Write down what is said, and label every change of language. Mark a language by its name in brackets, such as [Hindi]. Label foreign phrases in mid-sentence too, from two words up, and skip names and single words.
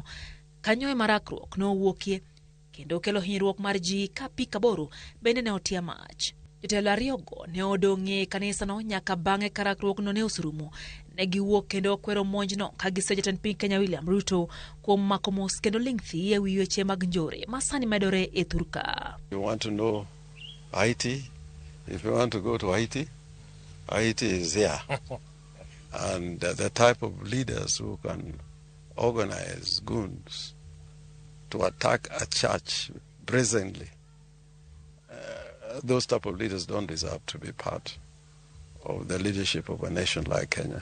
[Luo (Kenya and Tanzania)] Kanyo e marakruok nowuokie kendo kelo hinyruok mar ji ka apiko 8 bende ne otia mach. Jotelo ariyogo ne odong'e kanisa no nyaka bang'e ka rakruokno ne oserumo. Ne giwuok kendo kwero monjno ka giseyo jatend piny Kenya William Ruto kuom mako mos kendo ling' thi e wi weche mag njore ma sani medore e thurka. [English] You want to know Haiti? If you want to go to Haiti, Haiti is here. And the type of leaders who can organize goons to attack a church brazenly, those type of leaders don't deserve to be part of the leadership of a nation like Kenya.